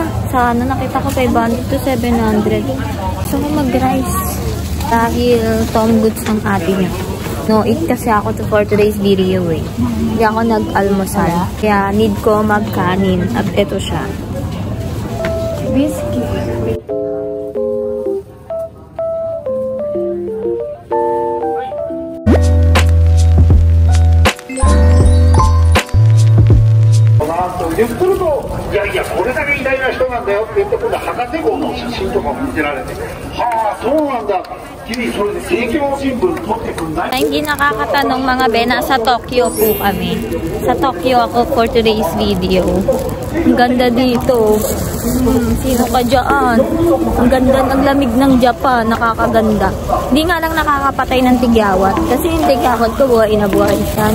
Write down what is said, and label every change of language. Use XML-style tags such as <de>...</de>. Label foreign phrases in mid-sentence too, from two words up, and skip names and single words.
<tl>Sa ano nakita ko 500 to 700. Gusto ko mag-rice. Dahil Tom Goods ang ate niya.</tl> <en>No, eat</en> <tl>kasi ako</tl> <en>for today's video</en> <tl>eh. Hindi ako nag-almusal. Kaya need ko magkanin. At ito siya. Biscuit.</tl> <ja>言ってると、いやいや、これだけ偉大な人なんだよって言って、今度、博士号の写真とかも見せられて、はあ、そうなんだ、君、それで政教新聞撮ってくんない？</ja> <tl>Hindi nakakatanong mga be, nasa Tokyo po kami. Sa Tokyo ako</tl> <en>for today's video.</en> <tl>Ang ganda dito. Sino ka dyan? Ang ganda ng lamig ng Japan, nakakaganda. Hindi nga lang nakakapatay ng tigyawat. Kasi yung tigyawat ko buhay na buhay siya.</tl>